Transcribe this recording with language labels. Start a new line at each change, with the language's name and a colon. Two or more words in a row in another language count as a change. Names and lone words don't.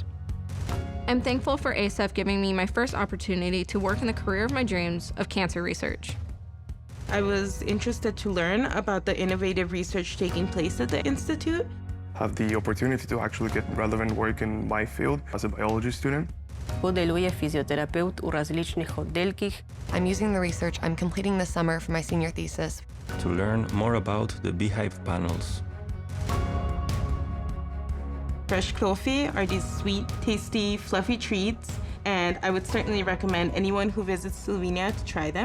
English: I'm thankful for ASEF giving me my first opportunity to work in the career of my dreams of cancer research. I was interested to learn about the innovative research taking place at the Institute. Have the opportunity to actually get relevant work in my field as a biology student.
Slovenian: Podeluje fizioterapeut v različnih oddelkih.
English: I'm using the research I'm completing this summer for my senior thesis. To learn more about the beehive panels. Fresh coffee are these sweet, tasty, fluffy treats, and I would certainly recommend anyone who visits Slovenia to try them.